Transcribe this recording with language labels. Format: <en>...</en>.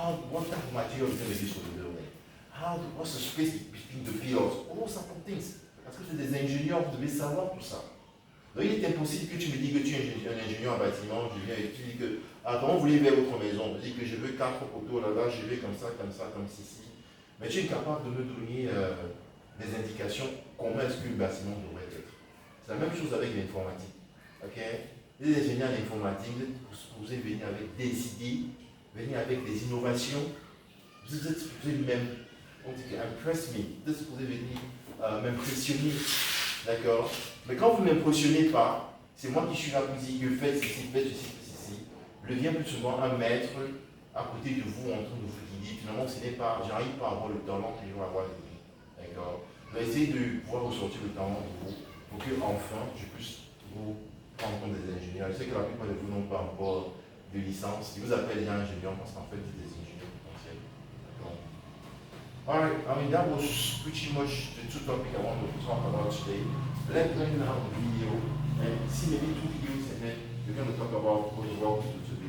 <en>What type of material is going to be used for the building? What's the space between the pillars? All sorts of things.</en> <fr>Parce que c'est des ingénieurs, vous devez savoir tout ça. Donc il est impossible que tu me dis que tu es un ingénieur en bâtiment, je viens et tu dis que, comment vous voulez faire votre maison? Je dis que je veux 4 poteaux là-bas, je veux comme ça, comme ceci. Mais tu es capable de me donner des indications comment est-ce qu'un bâtiment devrait être. C'est la même chose avec l'informatique. Ok? Les ingénieurs d'informatique, vous pouvez venir avec des idées, venir avec des innovations. Vous êtes supposé même, on dit que</fr> <en>impress me,</en> <fr>vous êtes supposé venir m'impressionner. D'accord? Mais quand vous ne m'impressionnez pas, c'est moi qui suis là pour dire que faites ceci, faites ceci, faites ceci. Je deviens plus souvent un maître à côté de vous en train de vous guider. Finalement, ce n'est pas, j'arrive pas à avoir le talent que je dois avoir de vous. D'accord? Je vais essayer de pouvoir ressortir le talent de vous pour que enfin je puisse vous prendre compte des ingénieurs. Je sais que la plupart de vous n'ont pas encore de licence. Ils vous appellent déjà ingénieur parce qu'en fait, c'est des ingénieurs potentiels. D'accord?</fr> <en>Alright, I mean that was pretty much the two topics I wanted to talk about today. Let's learn now the video and see maybe 2 videos and then we're going to talk about what we're going to do today.</en>